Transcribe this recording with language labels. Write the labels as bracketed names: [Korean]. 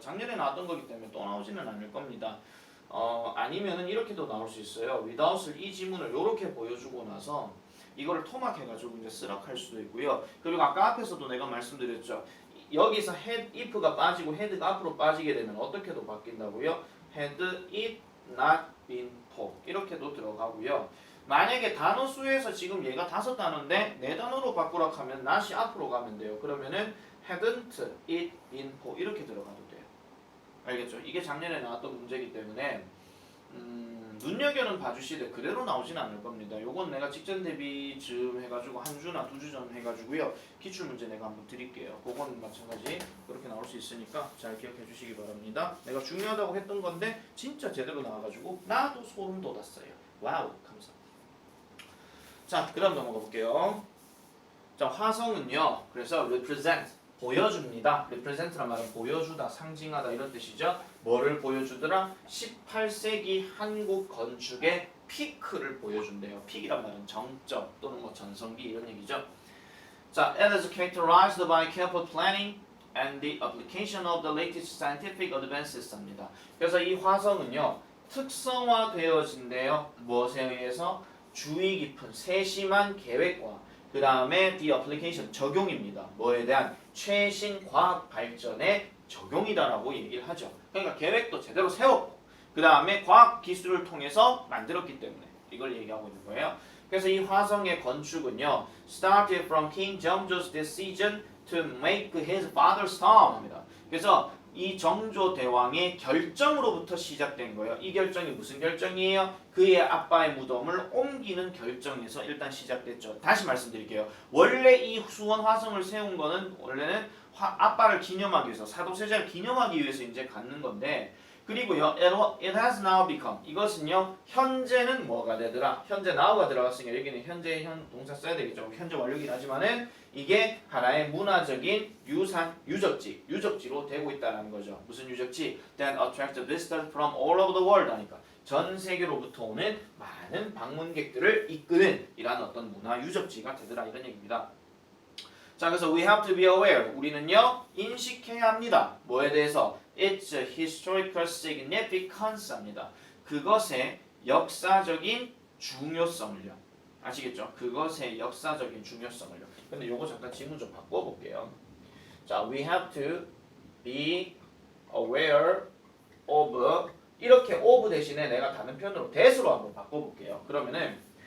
[Korean] 작년에 나왔던 거기 때문에 또 나오지는 않을 겁니다. 아니면은 이렇게도 나올 수 있어요. without을 이 지문을 이렇게 보여주고 나서 이거를 토막해가지고 이제 쓰락할 수도 있고요. 그리고 아까 앞에서도 내가 말씀드렸죠. 여기서 had if가 빠지고 had가 앞으로 빠지게 되면 어떻게도 바뀐다고요? [English] had it not been for [Korean] 이렇게도 들어가고요. 만약에 단어 수에서 지금 얘가 5단어인데 4단어로 바꾸라 하면 not이 앞으로 가면 돼요. 그러면은 [English] hadn't it been for [Korean] 이렇게 들어가도 돼요. 알겠죠? 이게 작년에 나왔던 문제이기 때문에 눈여겨는 봐주시되 그대로 나오진 않을 겁니다. 요건 내가 직전 대비 좀 해가지고 한 주나 2주 전 해가지고요. 기출문제 내가 한번 드릴게요. 그건 마찬가지 그렇게 나올 수 있으니까 잘 기억해 주시기 바랍니다. 내가 중요하다고 했던 건데 진짜 제대로 나와가지고 나도 소름 돋았어요. 와우, 감사합니다. 자, 그다음 넘어가 볼게요. 자, 화성은요. 그래서 represent, 보여줍니다. represent란 말은 보여주다, 상징하다 이런 뜻이죠. 뭐를 보여주더라? 18세기 한국 건축의 피크를 보여준대요. 피크란 말은 정점 또는 뭐 전성기 이런 얘기죠. [English] 자, it is characterized by careful planning and the application of the latest scientific advances [Korean] 합니다. 그래서 이 화성은요, 특성화되어진대요. 무엇에 의해서? 주의 깊은 세심한 계획과 그 다음에 the application, 적용입니다. 뭐에 대한? 최신 과학 발전의 적용이다라고 얘기를 하죠. 그러니까 계획도 제대로 세웠고 그 다음에 과학 기술을 통해서 만들었기 때문에 이걸 얘기하고 있는 거예요. 그래서 이 화성의 건축은요, [English] started from King 정조's decision to make his father's tomb [Korean] 합니다. 그래서 이 정조 대왕의 결정으로부터 시작된 거예요. 이 결정이 무슨 결정이에요? 그의 아빠의 무덤을 옮기는 결정에서 일단 시작됐죠. 다시 말씀드릴게요. 원래 이 수원 화성을 세운 거는 원래는 아빠를 기념하기 위해서, 사도세자를 기념하기 위해서 이제 갖는 건데, 그리고요, [English] it has now become, [Korean] 이것은요, 현재는 뭐가 되더라? 현재 now가 들어갔으니까 여기는 현재 동사 써야 되겠죠. 현재 완료긴 하지만은 이게 하나의 문화적인 유산, 유적지로 되고 있다는 거죠. 무슨 유적지? [English] That attract visitors from all over the world [Korean] 하니까 전 세계로부터 오는 많은 방문객들을 이끄는 이러한 어떤 문화 유적지가 되더라 이런 얘기입니다. [English] 자, 그래서 we have to be aware, [Korean] 우리는요 인식해야 합니다. 뭐에 대해서? [English] It's a historical significance [Korean] 합니다. 그것의 역사적인 중요성을요. 아시겠죠? 그것의 역사적인 중요성을요. 근데 요거 잠깐 지문 좀 바꿔볼게요. 자, [English] we have to be aware of, [Korean] 이렇게 of 대신에 내가 다른 편으로 that으로 한번 바꿔볼게요. 그러면은